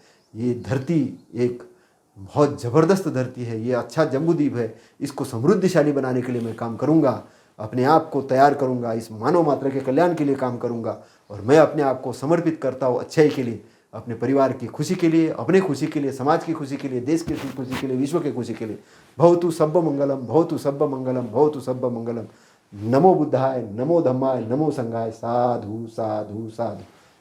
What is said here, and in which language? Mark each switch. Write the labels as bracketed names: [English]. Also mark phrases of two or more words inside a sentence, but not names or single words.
[Hindi] ये धरती एक बहुत ज़बरदस्त धरती है, ये अच्छा जम्बूद्वीप है, इसको समृद्धिशाली बनाने के लिए मैं काम करूँगा, अपने आप को तैयार करूँगा, इस मानव मात्र के कल्याण के लिए काम करूँगा। और मैं अपने आप को समर्पित करता हूँ अच्छाई के लिए, अपने परिवार की खुशी के लिए, अपने खुशी के लिए, समाज की खुशी के लिए, देश की खुशी के लिए, विश्व की खुशी के लिए। [Pali] भवतु सब्ब मंगलम, भवतु सब्ब मंगलम, भवतु सब्ब मंगलम। नमो बुद्धाय, नमो धम्माय, नमो संघाय। साधु साधु साधु।